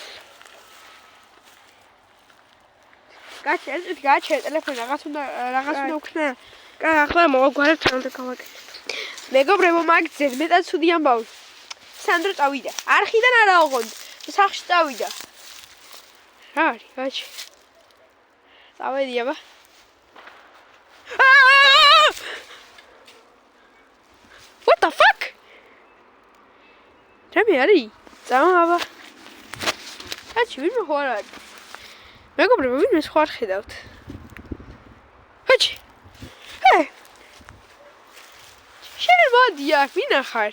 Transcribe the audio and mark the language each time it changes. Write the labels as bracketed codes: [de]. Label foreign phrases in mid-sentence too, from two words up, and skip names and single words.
[ka] გაჩერე ტელეფონი რაღაც უნდა ვქნა. კაი, ახლა მოვაგვარებ თანამდე გავაკეთე. მეგობრებო, მაგძეთ მეტად ცუდი ამბავი. სანდრო წავიდა. არხიდან არა ოღონდ. სახლში წავიდა. რა არის, გაჩი. წავედი აბა. [en] What the fuck? [ka] რამე არის? წავა აბა. გაჩი, ვინმე ხო არ არის? მეგობრებო, ვინმე სხვა არ ხედავთ. გაჩი. შენ მოდი აქ, ვინახარ?